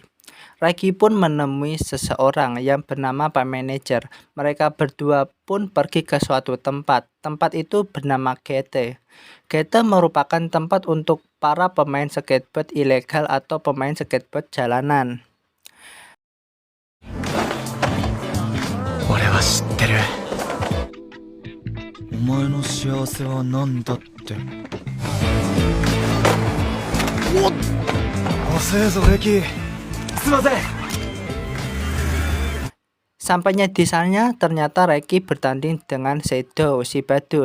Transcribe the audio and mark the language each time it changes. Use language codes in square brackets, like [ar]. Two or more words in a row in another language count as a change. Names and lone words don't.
[id] Reki pun menemui seseorang yang bernama Pak Manager. Mereka berdua pun pergi ke suatu tempat. Tempat itu bernama Gete. Gete merupakan tempat untuk para pemain skateboard ilegal atau pemain skateboard jalanan. [ja] 俺は知ってる。お前の幸せは何だって。おっ、遅えぞレキ。すいません。 [id] Sampainya di sana, ternyata Reki bertanding dengan Shadow, si badut.